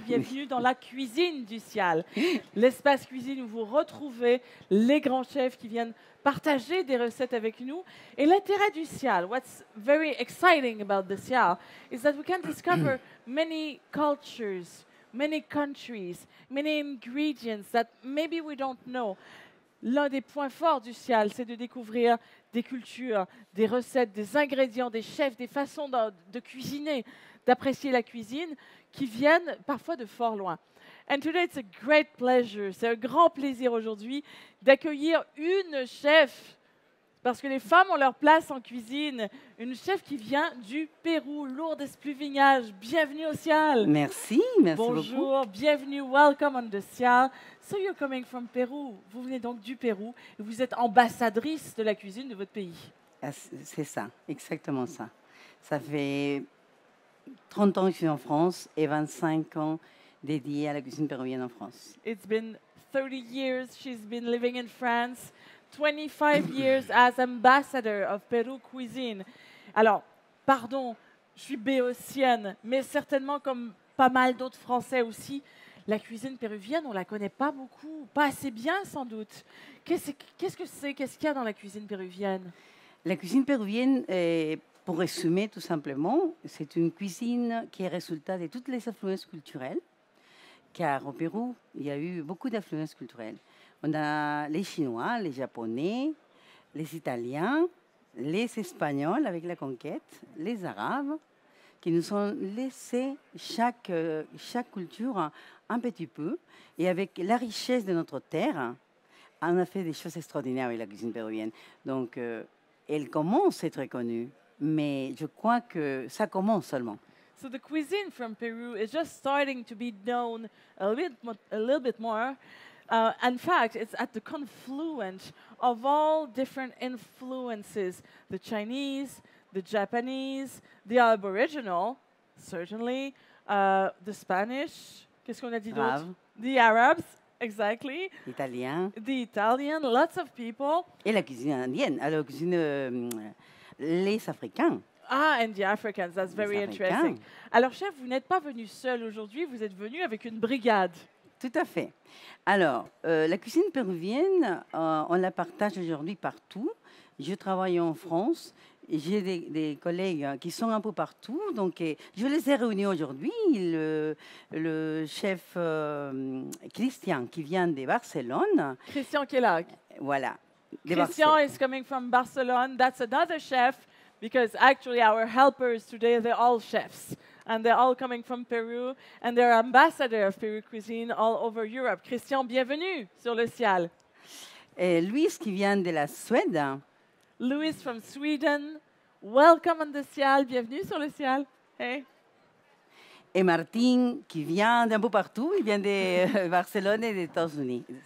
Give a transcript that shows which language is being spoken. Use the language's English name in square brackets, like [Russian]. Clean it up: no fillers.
[French] Bienvenue dans la cuisine du Cial. L'espace cuisine où vous retrouvez les grands chefs qui viennent partager des recettes avec nous. Et l'intérêt du Cial, [English] what's very exciting about the Cial, is that we can discover many cultures, many countries, many ingredients that maybe we don't know. [French] L'un des points forts du Cial, c'est de découvrir des cultures, des recettes, des ingrédients, des chefs, des façons de cuisiner, d'apprécier la cuisine qui viennent parfois de fort loin. [English] And today it's a great pleasure, [French] c'est un grand plaisir aujourd'hui d'accueillir une chef, parce que les femmes ont leur place en cuisine, une chef qui vient du Pérou, Lourdes Espluvignages. Bienvenue au Cial. Merci, merci beaucoup. Bonjour, bienvenue, [English] welcome on the Cial. So you're coming from Peru. [French] Vous venez donc du Pérou et vous êtes ambassadrice de la cuisine de votre pays. C'est ça, exactement ça. Ça fait 30 ans que je suis en France et 25 ans dédiés à la cuisine péruvienne en France. [English] It's been 30 years she's been living in France, 25 years as ambassador of Peru Cuisine. [French] Alors, pardon, je suis béotienne, mais certainement comme pas mal d'autres Français aussi, la cuisine péruvienne, on ne la connaît pas beaucoup, pas assez bien sans doute. Qu'est-ce que c'est? Qu'est-ce qu'il y a dans la cuisine péruvienne? La cuisine péruvienne, pour résumer tout simplement, c'est une cuisine qui est résultat de toutes les influences culturelles, car au Pérou, il y a eu beaucoup d'influences culturelles. On a les Chinois, les Japonais, les Italiens, les Espagnols avec la conquête, les Arabes, qui nous ont laissé chaque culture un petit peu. Et avec la richesse de notre terre, on a fait des choses extraordinaires avec la cuisine péruvienne. Donc, elle commence à être connue, mais je crois que ça commence seulement. [English] So the cuisine from Peru is just starting to be known a little bit more. In fact, it's at the confluence of all different influences, the Chinese, the Japanese, the Aboriginal, certainly, the Spanish, [French] qu'est-ce qu'on a dit d'autre? [English] The Arabs, exactly. [French] Italien. [English] The Italian, lots of people. [French] Et la cuisine indienne, la cuisine, les Africains. [English] Ah, and the Africans, that's very interesting. [French] Alors, chef, vous n'êtes pas venu seul aujourd'hui, vous êtes venu avec une brigade. Tout à fait. Alors, la cuisine péruvienne, on la partage aujourd'hui partout. Je travaille en France. J'ai des collègues qui sont un peu partout. Donc, je les ai réunis aujourd'hui. Le chef Christian, qui vient de Barcelone. Christian qui est là. Voilà. [English] Christian is coming from Barcelone. That's another chef, because actually our helpers today, they're all chefs. And they're all coming from Peru, and they're ambassadors of Peru cuisine all over Europe. [French] Christian, bienvenue sur le Cial. Et Luis, qui vient de la Suède. [English] Luis from Sweden. Welcome on the Cial. [French] Bienvenue sur le Cial. Hey. Et Martin, qui vient d'un peu partout. Il vient de Barcelone et des États-Unis.